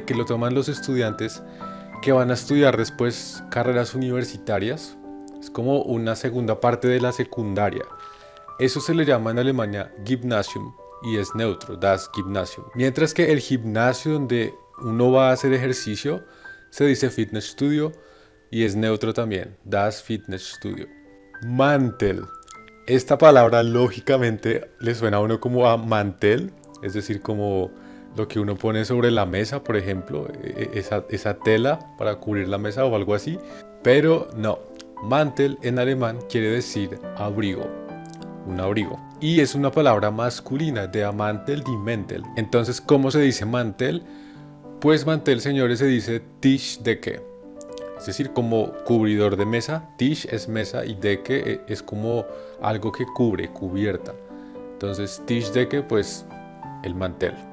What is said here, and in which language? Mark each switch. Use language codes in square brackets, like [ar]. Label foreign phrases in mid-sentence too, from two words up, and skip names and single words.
[es] Que lo toman los estudiantes que van a estudiar después carreras universitarias. Es como una segunda parte de la secundaria. Eso se le llama en Alemania Gymnasium y es neutro, [de] das Gymnasium. [es] Mientras que el gimnasio donde uno va a hacer ejercicio se dice Fitnessstudio y es neutro también, [de] das Fitnessstudio. [es] Mantel. Esta palabra lógicamente le suena a uno como a mantel, es decir, como lo que uno pone sobre la mesa, por ejemplo, esa tela para cubrir la mesa o algo así. Pero no, mantel en alemán quiere decir abrigo, un abrigo. Y es una palabra masculina, de mantel, [de] die Mäntel. [es] Entonces, ¿cómo se dice mantel? Pues mantel, señores, se dice Tischdecke. Es decir, como cubridor de mesa. Tisch es mesa y Decke es como algo que cubre, cubierta. Entonces, Tischdecke, pues el mantel.